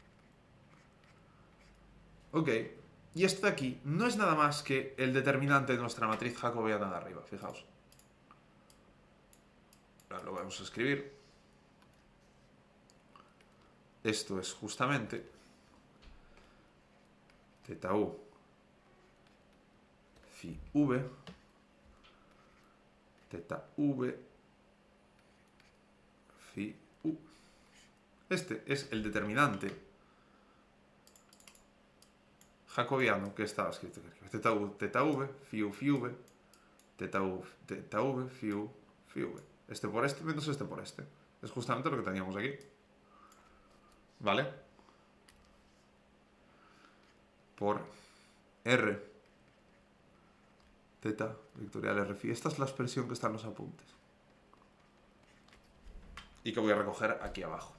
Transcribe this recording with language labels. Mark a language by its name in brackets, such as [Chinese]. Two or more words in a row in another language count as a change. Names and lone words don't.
[Spanish] Ok, y esto de aquí no es nada más que el determinante de nuestra matriz jacobiana de arriba, fijaos. Ahora lo vamos a escribir. Esto es justamente teta u phi v teta v, phi u. Este es el determinante jacobiano que estaba escrito aquí. Teta v, phi v, teta v, phi v. Este por este menos este por este. Es justamente lo que teníamos aquí. ¿Vale? Por R teta vectorial R phi. Esta es la expresión que está en los apuntes. Y que voy a recoger aquí abajo.